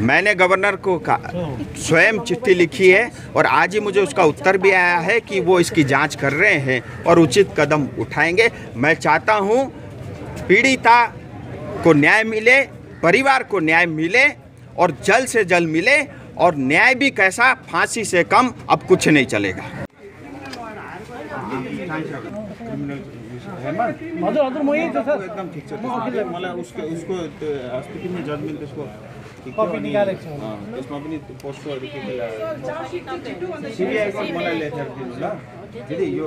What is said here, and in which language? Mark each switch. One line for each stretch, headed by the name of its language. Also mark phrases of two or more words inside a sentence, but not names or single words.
Hindi: मैंने गवर्नर को स्वयं चिट्ठी लिखी है, और आज ही मुझे उसका उत्तर भी आया है कि वो इसकी जांच कर रहे हैं और उचित कदम उठाएंगे। मैं चाहता हूँ पीड़िता को न्याय मिले, परिवार को न्याय मिले, और जल्द से जल्द मिले, और न्याय भी कैसा, फांसी से कम अब कुछ नहीं चलेगा।
Nepali: हजुर हजुर म यही छ सर, एकदम ठीक छ। मलाई उसको अस्तिको में जजमेन्ट त्यसको कपी निकालेको छ, त्यसमा पनि पोस्टरहरु के सिबिआई को मलाई लेटर दिनु ल दिदी।